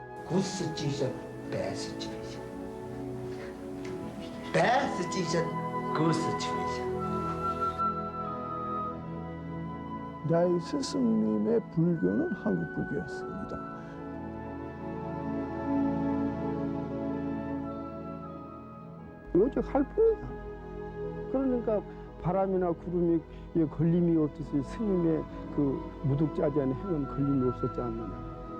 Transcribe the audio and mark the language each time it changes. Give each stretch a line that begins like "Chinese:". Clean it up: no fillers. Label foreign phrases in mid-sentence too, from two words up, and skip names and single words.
German: Gute T-Shirt, beste T-Shirt. Beste T-Shirt, gute T-Shirt.
Korean: 나의 스승님의 불교는 한국 불교였습니다. 오직 할 뿐이야. 그러니까 바람이나 구름이 걸림이 없듯이 스님의 그 무득자지한 행은 걸림이 없었지 않느냐.